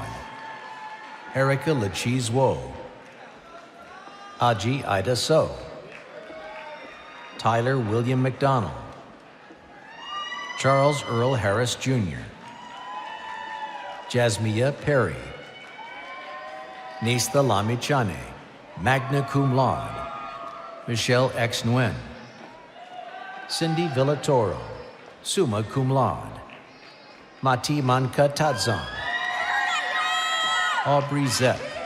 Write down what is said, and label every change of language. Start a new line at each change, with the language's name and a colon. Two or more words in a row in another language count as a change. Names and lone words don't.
English: Erica Lachiz Wo. Aji Ida So. Tyler William McDonald. Charles Earl Harris Jr. Jasmia Perry. Nista Lamichane,
Latin: magna cum laude.
English: Michelle X. Nguyen. Cindy Villatoro,
Latin: summa cum laude.
English: Mati Manka Tadzon. Aubrey Zepp.